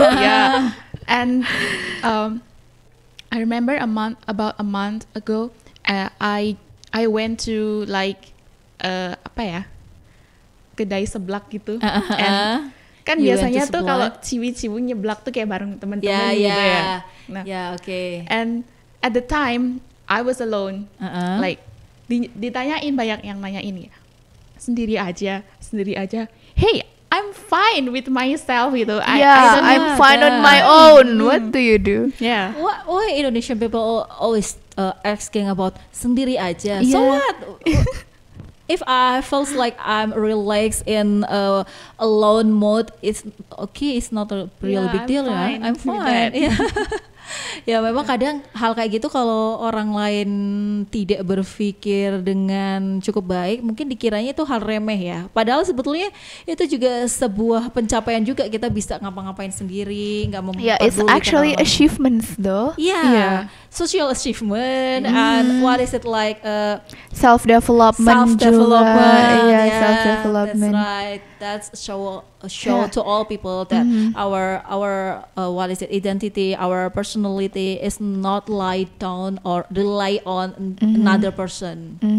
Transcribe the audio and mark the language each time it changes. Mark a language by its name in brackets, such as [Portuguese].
[English] Yeah, and I remember about a month ago, I I went to like [Indonesian] apa ya, kedai seblak gitu. And kan biasanya tuh kalau ciwi-ciwi nyeblak tuh kayak bareng teman-teman gitu ya. [English] Nah, and at the time I was alone. [Indonesian] Like ditanyain, banyak yang nanyain ya. Sendiri aja. [English] Hey, I'm fine with myself gitu. I'm fine on my own. What do you do? Yeah. Why Indonesian people always asking about [Indonesian] sendiri aja? [English] So what? If I feels like I'm relaxed in alone mode, it's okay. It's not a really big deal ya. I'm fine. [Indonesian] Ya memang kadang hal kayak gitu kalau orang lain tidak berpikir dengan cukup baik, mungkin dikiranya itu hal remeh ya. Padahal sebetulnya itu juga sebuah pencapaian juga, kita bisa ngapa-ngapain sendiri, nggak memperdulikan. [English] It's actually achievements though. Social achievement and what is it like? Self-development. Self-development. Self-development. That's right. That's show to all people that our what is it, identity, our personality is not lie down or rely on another person.